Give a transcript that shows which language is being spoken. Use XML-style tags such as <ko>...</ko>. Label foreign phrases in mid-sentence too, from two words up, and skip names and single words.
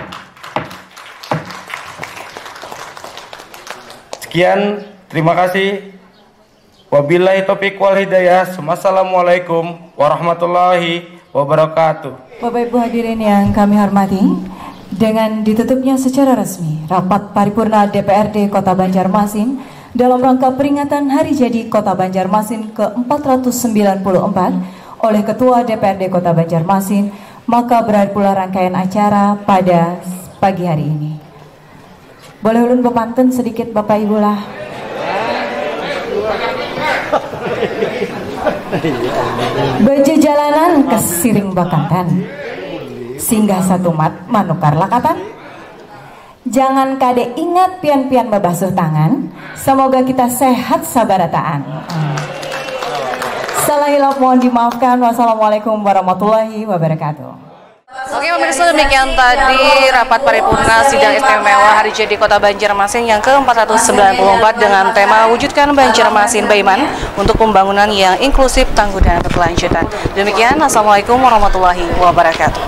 <id>Sekian, terima kasih.</id> <ar>وبالله التوفيق والهداية. والسلام عليكم ورحمة الله وبركاته.</ar> <id>Bapak Ibu hadirin yang kami hormati, dengan ditutupnya secara resmi rapat paripurna DPRD Kota Banjarmasin dalam rangka peringatan Hari Jadi Kota Banjarmasin ke-494 oleh Ketua DPRD Kota Banjarmasin, maka berakhir pula rangkaian acara pada pagi hari ini.</id> <bjn>Boleh ulun bepantun sedikit Bapak Ibu lah. Beje jalanan kesiring bakantan, singgah satu mat manukar lakatan. Jangan kade ingat pian-pian membasuh tangan, semoga kita sehat sabarataan. Salah hilap mohon dimaafkan.</bjn> <ar>والسلام عليكم ورحمة الله وبركاته.</ar> <id>Oke pemirsa, demikian tadi rapat paripurna sidang istimewa Hari Jadi Kota Banjarmasin yang ke-494 dengan tema Wujudkan Banjarmasin Baiman untuk pembangunan yang inklusif, tangguh, dan berkelanjutan. Demikian,</id> <ar>السلام عليكم ورحمة الله وبركاته.</ar>